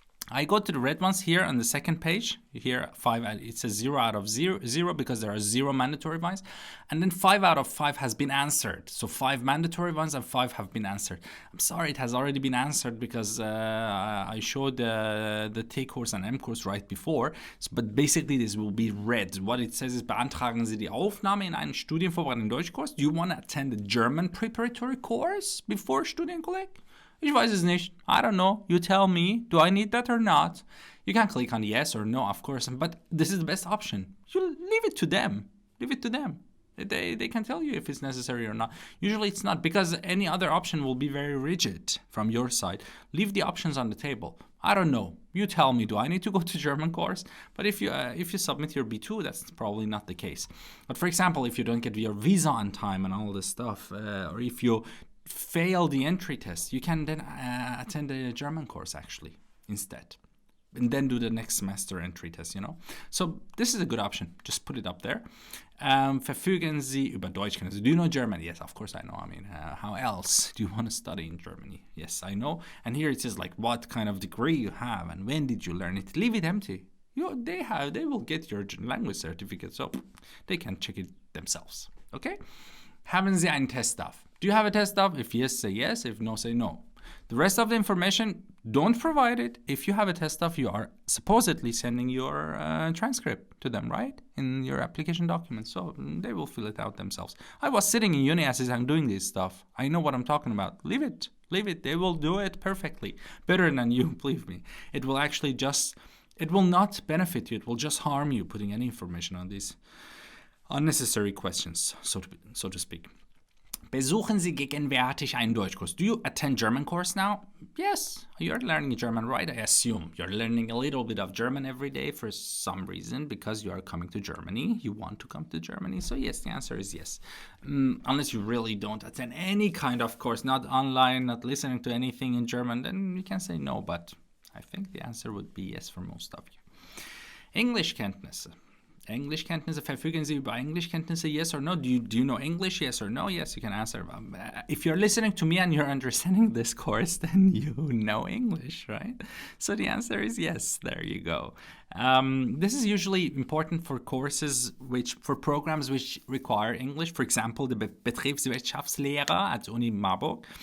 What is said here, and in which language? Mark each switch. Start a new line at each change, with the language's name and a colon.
English: I go to the red ones here on the second page. Here, 5, it says 0 out of 0 because there are 0 mandatory ones. And then 5 out of 5 has been answered. So 5 mandatory ones and 5 have been answered. I'm sorry, it has already been answered because I showed the T course and M course right before. So, but basically this will be red. What it says is,
German: beantragen Sie die Aufnahme in einen studienvorbereitenden Deutschkurs.
English: Do you want to attend a German preparatory course before Studienkolleg?
German: Ich weiß es nicht.
English: I don't know. You tell me. Do I need that or not? You can click on yes or no, of course. But this is the best option. You leave it to them. Leave it to them. They can tell you if it's necessary or not. Usually it's not, because any other option will be very rigid from your side. Leave the options on the table. I don't know. You tell me. Do I need to go to German course? But if you submit your B2, that's probably not the case. But for example, if you don't get your visa on time and all this stuff, or if you fail the entry test, you can then attend a German course actually instead, and then do the next semester entry test, So this is a good option. Just put it up there.
German: Verfügen Sie über Deutschkenntnisse.
English: Do you know German? Yes, of course I know. I mean, how else do you want to study in Germany? Yes, I know. And here it says like what kind of degree you have and when did you learn it. Leave it empty. They will get your language certificate, so they can check it themselves. Okay?
German: Haben Sie einen Teststuff?
English: Do you have a teststuff? If yes, say yes. If no, say no. The rest of the information, don't provide it. If you have a teststuff, you are supposedly sending your transcript to them, right? In your application document. So they will fill it out themselves. I was sitting in uni as I'm doing this stuff. I know what I'm talking about. Leave it. Leave it. They will do it perfectly. Better than you, believe me. It will actually it will not benefit you. It will just harm you putting any information on these unnecessary questions, so to speak.
German: Besuchen Sie gegenwärtig einen Deutschkurs.
English: Do you attend German course now? Yes, you're learning German, right? I assume you're learning a little bit of German every day for some reason, because you are coming to Germany. You want to come to Germany. So yes, the answer is yes. Unless you really don't attend any kind of course, not online, not listening to anything in German, then you can say no. But I think the answer would be yes for most of you.
German: Englischkenntnisse. Englischkenntnisse, verfügen Sie über Englischkenntnisse,
English: yes or no? Do you know English, yes or no? Yes, you can answer. If you're listening to me and you're understanding this course, then you know English, right? So the answer is yes, there you go. This is usually important for for programs which require English. For example, the Betriebswirtschaftslehre at Uni Marburg.